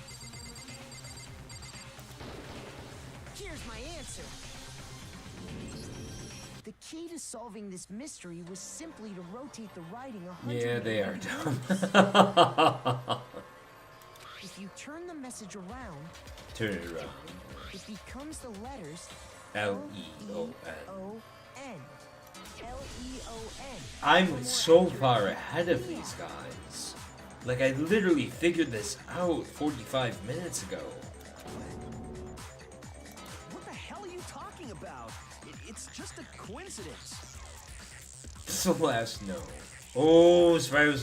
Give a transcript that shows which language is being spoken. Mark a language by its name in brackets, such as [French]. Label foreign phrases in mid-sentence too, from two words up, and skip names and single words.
[English] Here's my answer. The key to solving this mystery was simply to rotate the writing 100 Yeah, they are degrees. dumb. If you turn the message around, Turn it around. it becomes the letters L-E-O-N. L-E-O-N. L-E-O-N. I'm so far ahead of these guys. Like, I literally figured this out 45 minutes ago. What the hell are you talking about? It's just a coincidence. Celeste, no. Oh, Spyros.